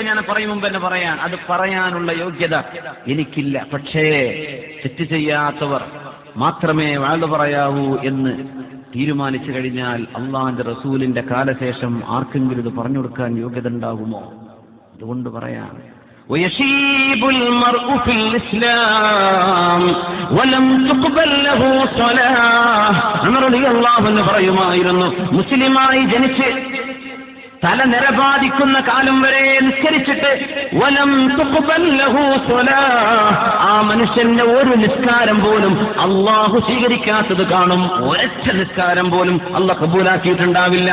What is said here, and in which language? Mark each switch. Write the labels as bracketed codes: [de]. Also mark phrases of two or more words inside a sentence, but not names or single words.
[ml] ഞാൻ പറയും മുമ്പ് തന്നെ പറയാൻ, അത് പറയാനുള്ള യോഗ്യത എനിക്കില്ല. പക്ഷേ തെറ്റ് ചെയ്യാത്തവർ മാത്രമേ വാഴ്ന്നു പറയാവൂ എന്ന് തീരുമാനിച്ചു കഴിഞ്ഞാൽ അള്ളാന്റെ റസൂലിന്റെ കാലശേഷം ആർക്കെങ്കിലും ഇത് പറഞ്ഞു കൊടുക്കാൻ യോഗ്യത ഉണ്ടാകുമോ? അതുകൊണ്ട് പറയാം, [ar] ويشيب المرء في الإسلام ولم تقبل له صلاة. [ml] ഉമർ [ar] رضي الله عنه [ml] പറയുമായിരുന്നു, മുസ്ലിമായി ജനിച്ച് തല നിരപാദിക്കുന്ന കാലം വരെ നിസ്കരിച്ചിട്ട് [ar] ولم تقبل له صلاة, [ml] ആ മനുഷ്യന്റെ ഒരു നിസ്കാരം പോലും അല്ലാഹു സ്വീകരിക്കാത്തത് കാണും. ഒരൊറ്റ നിസ്കാരം പോലും അല്ലാഹു കബൂലാക്കിയിട്ടുണ്ടാവില്ല.